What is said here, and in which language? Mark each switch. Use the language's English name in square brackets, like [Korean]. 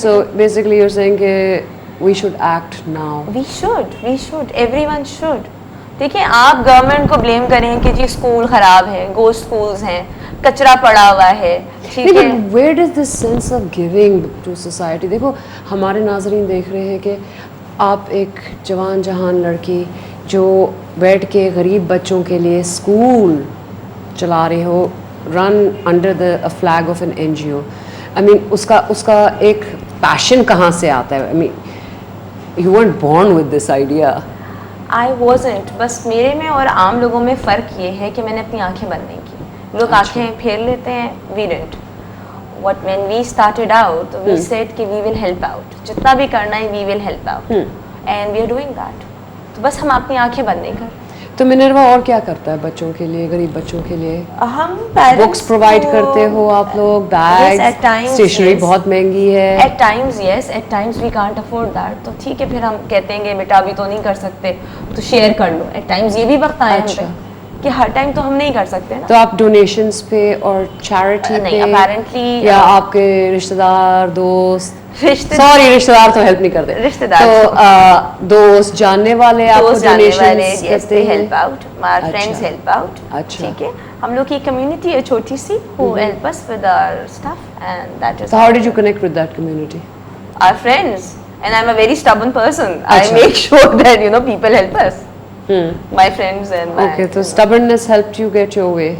[English] So basically you're saying کہ we should act now. We should, everyone should. [Urdu] دیکھیں, آپ government کو blame کریں کہ جی اسکول خراب ہے, گوسٹ اسکولز ہیں, کچرا پڑا ہوا ہے, ٹھیک ہے. [English] Where does this sense of giving to society? [Urdu] دیکھو ہمارے ناظرین دیکھ رہے ہیں کہ آپ ایک جوان جہان لڑکی جو بیٹھ کے غریب بچوں کے لیے اسکول چلا رہے ہو, [English] Run under the flag of an NGO. I mean [Urdu] اس کا ایک پیشن کہاں سے آتا ہے؟ [English] I mean you weren't born with this idea. I wasn't. [Urdu] بس میرے میں اور عام لوگوں میں فرق یہ ہے کہ میں نے اپنی آنکھیں بند نہیں کی. لوگ آنکھیں پھیر لیتے ہیں. [English] We didn't. When we started out, we said کہ we will help out. [Urdu] جتنا بھی کرنا ہے [English] we will help out. And we are doing that. [Urdu] تو بس ہم اپنی آنکھیں بند نہیں کر. تو منروا اور کیا کرتا ہے بچوں کے لیے, غریب بچوں کے لیے؟ ہم بکس پرووائڈ کرتے ہو آپ لوگ, بیگ, اسٹیشنری بہت مہنگی ہے. [English] At times yes, at times we can't afford that. [Urdu] تو ٹھیک ہے, پھر ہم کہتے ہیں کہ بیٹا ابھی تو نہیں کر سکتے تو شیئر کر لو. ایٹ ٹائمز یہ بھی وقت آیا ہم پہ کہ ہر ٹائم تو ہم نہیں کر سکتے نا. تو آپ ڈونیشنز پہ اور چیریٹی پہ [English] apparently, [Urdu] یا آپ کے رشتہ دار, دوست, سوری رشتہ دار تو ہیلپ نہیں کرتے, رشتہ دار تو دوست جاننے والے آپ کو ڈونیشنز کرتے ہیں؟ [English] Help out, my friends help out. [Urdu] ٹھیک ہے, ہم لوگ کی کمیونٹی ہے چھوٹی سی, [English] who help us with our stuff, and that is. So how did you connect with that community? Our friends, and I'm a very stubborn person. I make sure that people help us. My friends and my. Okay, so stubbornness helped you get your way.